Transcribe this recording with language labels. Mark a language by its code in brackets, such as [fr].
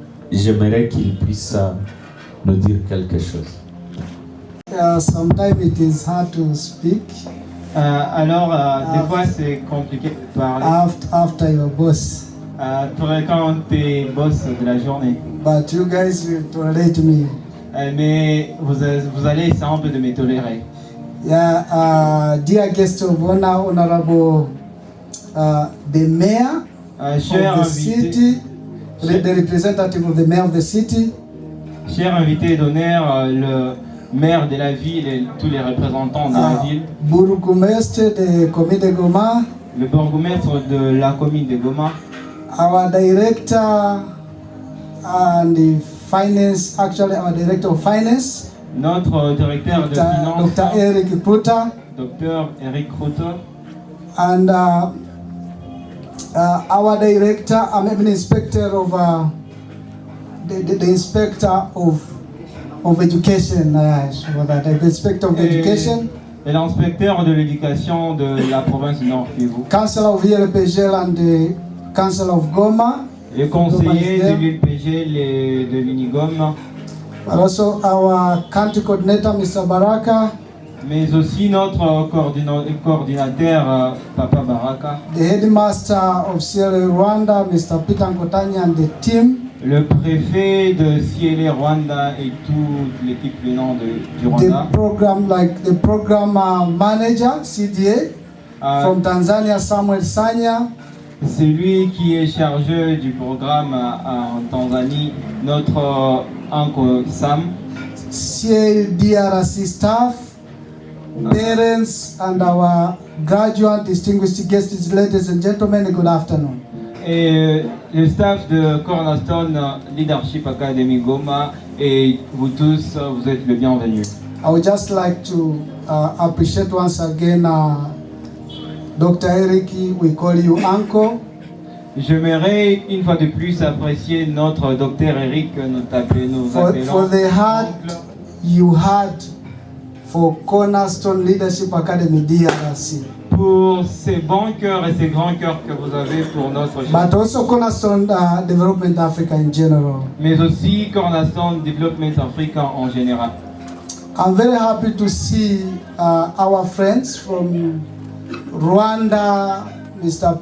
[fr] J'aimerais qu'il puisse nous dire quelque chose. [en] Sometimes it is hard to speak [fr] des fois c'est compliqué de parler [en] after your boss, [fr] quand t'es boss de la journée. [en] but you guys will tolerate me. [fr] Mais vous allez essayer un peu de me tolérer. [en] Yeah, dear guest of honor, honorable the mayor [fr] Cher [en] of the city, the representative of the mayor of the city, [fr] cher invité d'honneur, le maire de la ville et tous les représentants de la ville, Burugumestre de commune de Goma, le bourgmestre de la commune de Goma, [en] our director and the finance, actually our director of finance, [fr] notre directeur de finances, [en] Dr. Eric Kruter, [fr] Dr. Eric Kruter, [en] and our director, I'm an inspector of the inspector of education, the inspector of education, [fr] et l'inspecteur de l'éducation de la province du Nord Kivu, [en] councillor of VLPG and the council of Goma, [fr] le conseiller de l'ULPG de l'Unigom, [en] but also our country coordinator, Mr. Baraka, [fr] mais aussi notre coordinateur, Papa Baraka, [en] the headmaster of CLA Rwanda, Mr. Peter Nkotani, and the team, [fr] le préfet de CLA Rwanda et toute l'équipe venant du Rwanda, [en] the program manager, CDA, from Tanzania, Samuel Sanya, [fr] c'est lui qui est chargé du programme en Tanzanie, notre Uncle Sam, [en] CLDRC staff, parents, and our graduate, distinguished guests, ladies and gentlemen, good afternoon. [fr] Et le staff de Cornerstone Leadership Academy Goma et vous tous, vous êtes le bienvenu. [en] I would just like to appreciate once again Dr. Eric, we call you uncle. [fr] J'aimerais une fois de plus apprécier notre docteur Eric, [en] For the heart you had for Cornerstone Leadership Academy DRC. [fr] Pour ces bons cœurs et ces grands cœurs que vous avez pour notre chef. [en] But also Cornerstone Development Africa in general. [fr] Mais aussi Cornerstone Development Africa en général. [en] I'm very happy to see our friends from Rwanda, Mr.